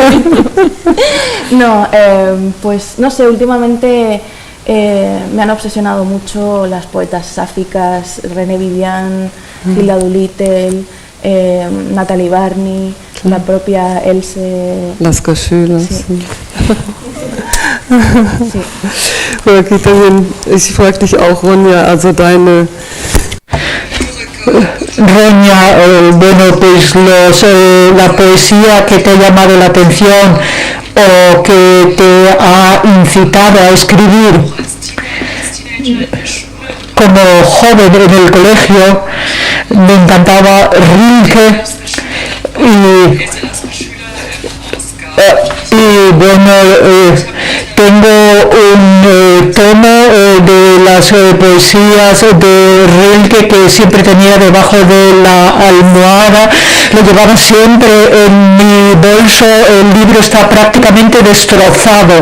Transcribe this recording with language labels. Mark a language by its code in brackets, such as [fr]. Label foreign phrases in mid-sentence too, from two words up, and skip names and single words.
[es] No, pues no sé, últimamente me han obsesionado mucho las poetas sáficas, René Vivian, Hilda Doolittle, Natalie Barney, la propia Else. Las Coschulas. Sí. Sí. Oder aquí también, [de] ich frage dich auch, Ronja, also deine... [es] Ronja, bueno, pues la poesía que te ha llamado la atención o que te ha incitado a escribir como joven en el colegio, me encantaba Rilke y bueno, tengo un tomo de las poesías de Rilke que siempre tenía debajo de la almohada, lo llevaba siempre en mi bolso, el libro está prácticamente destrozado.